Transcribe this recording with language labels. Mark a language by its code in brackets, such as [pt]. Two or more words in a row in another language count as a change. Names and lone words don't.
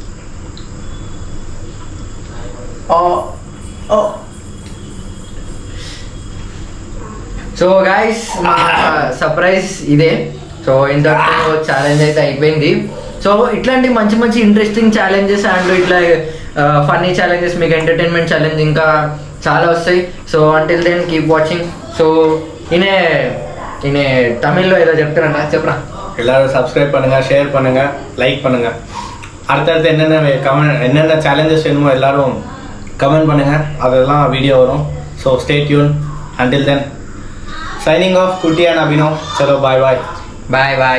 [te] సో గైస్ మా సర్ప్రైజ్ ఇదే. సో ఇంతకు ఛాలెంజ్ అయితే అయిపోయింది. సో ఇట్లాంటి మంచి మంచి [en] interesting challenges [te] అండ్ ఇట్లా [en] funny challenges, [te] మీకు [en] entertainment challenge [te] ఇంకా చాలా వస్తాయి. [en] so until then keep watching. సో [ta] இனே தமிழ்ல ஏதோ [te] చెప్తారంట చెప్పరా. [ta] எல்லாரும் சப்ஸ்கிரைப் பண்ணுங்க, ஷேர் பண்ணுங்க, லைக் பண்ணுங்க. அடுத்தடுத்து என்னென்ன சேலஞ்சஸ் வேணுமோ எல்லாரும் கமெண்ட் பண்ணுங்க, அதெல்லாம் வீடியோ வரும். [en] so stay tune. until then signing off Kutty and Abhinav. சலோ bye bye. bye bye.